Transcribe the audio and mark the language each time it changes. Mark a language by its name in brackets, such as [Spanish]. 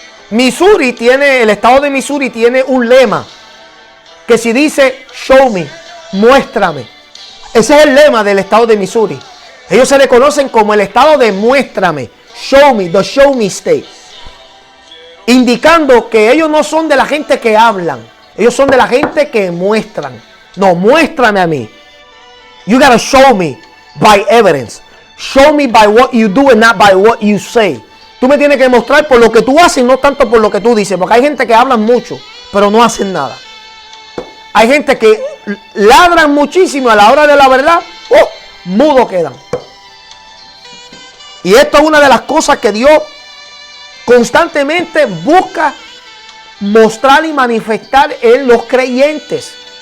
[Spanish] El estado de Missouri tiene un lema que si dice [English] show me, [Spanish] muéstrame. Ese es el lema del estado de Missouri. Ellos se le conocen como el estado de muéstrame, [English] show me, the show me state. [Spanish] Indicando que ellos no son de la gente que hablan, ellos son de la gente que muestran. No, muéstrame a mí. [English] You gotta show me by evidence. Show me by what you do and not by what you say. [Spanish] Tú me tienes que mostrar por lo que tú haces y no tanto por lo que tú dices. Porque hay gente que habla mucho, pero no hacen nada. Hay gente que ladran muchísimo, a la hora de la verdad, mudo quedan. Y esto es una de las cosas que Dios constantemente busca mostrar y manifestar en los creyentes.